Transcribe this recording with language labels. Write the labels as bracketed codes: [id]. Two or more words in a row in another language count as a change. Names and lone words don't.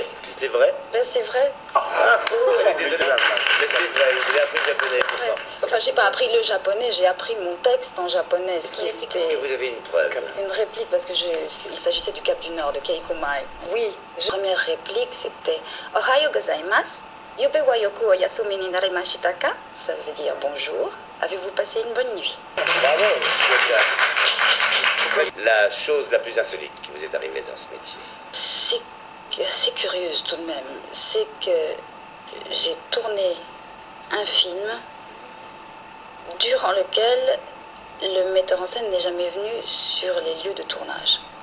[fr] C'est vrai? Ben c'est vrai. Désolé. Mais c'est vrai, vous avez appris le japonais. Ouais. Enfin, j'ai pas appris le japonais, j'ai appris mon texte en japonais. Ce qui Est-ce que était vous avez une preuve? une réplique, parce que il s'agissait du Cap du Nord, de Keikomai. Oui, la première réplique, c'était [ja] おはようございます. 夕べはよくお休みになりましたか? [fr] Ça veut dire bonjour. Avez-vous passé une bonne nuit? Bravo, la chose la plus insolite qui vous est arrivée dans ce métier? C'est assez curieuse tout de même. C'est que j'ai tourné un film durant lequel le metteur en scène n'est jamais venu sur les lieux de tournage.